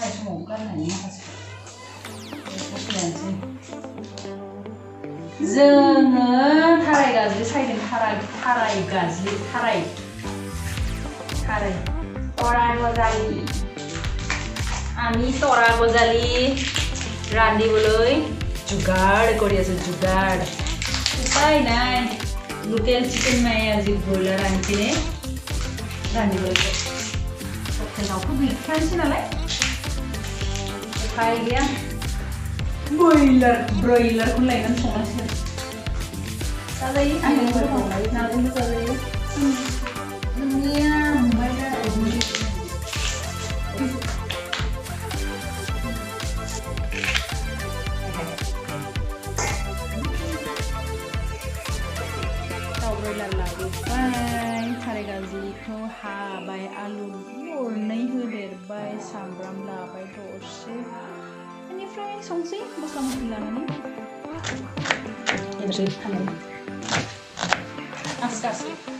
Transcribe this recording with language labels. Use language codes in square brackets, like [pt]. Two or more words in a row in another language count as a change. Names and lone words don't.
[brx] समाव गारनानै माखासे जोङो थाराय गाज्लि सायदों थाराय गाज्लि थाराय [as] तरा गजाली আমি তৰা গজালি ৰান্ধিবলৈ যোগাৰ কৰি আছো যোগাৰ উপায় নাই লোকেল চিকেন নাই আজি ব্ৰইলাৰ আনিছিলে ৰান্ধিবলৈ লকেলাवथ' [brx] गैखायानोसै नालाय उपाय गैया ब्रयलारखौ लायनानै संनांसिगोन जाजायो नाजोंबो जाजायो नोंनिया ओमफ्राय दा ब्रयलार लाबोबाय थाराय गाज्लिखौ हाबाय आलु गरनै होदेरबाय सामब्राम लाबाय दरसे बेनिफ्राय संसै मस्ला मस्लि लानानै एबारसो हानानै आस्ते आस्ते